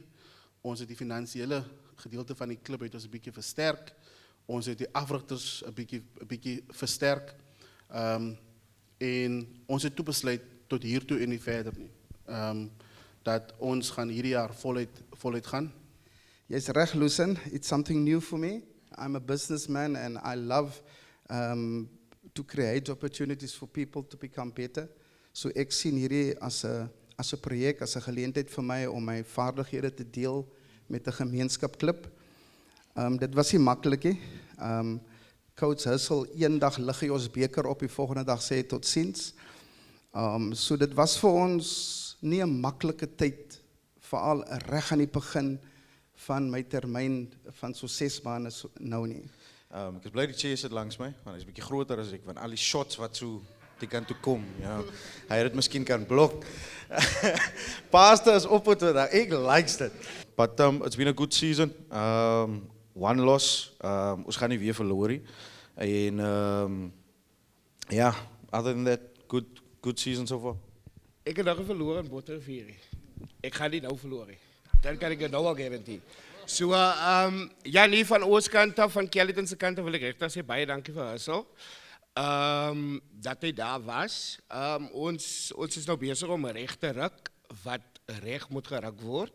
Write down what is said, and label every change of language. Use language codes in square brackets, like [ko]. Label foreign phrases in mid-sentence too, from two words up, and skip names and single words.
[af] Ons het die finansiële gedeelte van die klub het ons 'n bietjie versterk. Ons het die afrigters 'n bietjie versterk. En ons het toe besluit tot hiertoe en nie verder nie. Dat ons gaan hierdie jaar voluit gaan. Yes, reg, Lucen. [en] It's something new for me. I'm a businessman and I love to create opportunities for people to become better. [af] So ek sien hierdie as 'n projek, as 'n geleentheid vir my om my vaardighede te deel met 'n gemeenskapklub. Dit was nie maklik nie. Coach Hussel, eendag lig hy ons beker op, die volgende dag sê hy totsiens. So dit was vir ons nie 'n maklike tyd, veral reg aan die begin van my termyn van so 6 maande nou nie. Ek is bly die Chase sit langs my, want hy is 'n bietjie groter as ek, want al die shots wat so die kant toe kom, ja. Hy het dit miskien kan blok. Pastor is op het vandag, ek likes dit. [en] But it's been a good season. One loss, [af] ons gaan nie weer verloor nie. [en] En yeah, other than that, good season so far. [af] Ek het nog verloor in Botterivier. Ek gaan nie nou verloor nie. Dan kan ek dit nou al garandeer. So ja, nie van ons kant af, van Caledon se kant af wil ek regtig sê baie dankie vir Hussel. Dat hy daar was. Ons is nou besig om 'n reg te ruk wat reg moet geruk word.